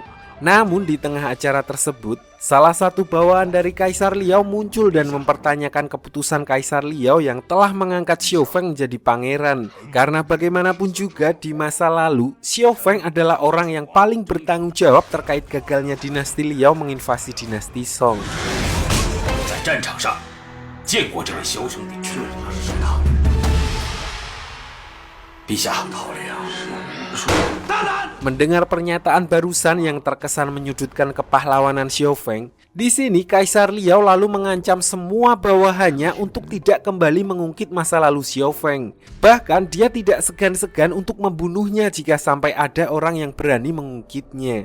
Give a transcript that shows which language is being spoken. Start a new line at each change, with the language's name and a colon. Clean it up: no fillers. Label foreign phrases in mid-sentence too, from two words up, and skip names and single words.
Indonesian: Namun di tengah acara tersebut, salah satu bawahan dari Kaisar Liao muncul dan mempertanyakan keputusan Kaisar Liao yang telah mengangkat Xiao Feng menjadi pangeran. Karena bagaimanapun juga di masa lalu, Xiao Feng adalah orang yang paling bertanggung jawab terkait gagalnya dinasti Liao menginvasi dinasti Song.
Chinese: 战场上见过这位枭雄的确他是谁啊？陛下，逃了呀！
Indonesian: Mendengar pernyataan barusan yang terkesan menyudutkan kepahlawanan Xiao Feng, di sini Kaisar Liao lalu mengancam semua bawahannya untuk tidak kembali mengungkit masa lalu Xiao Feng. Bahkan dia tidak segan-segan untuk membunuhnya jika sampai ada orang yang berani mengungkitnya.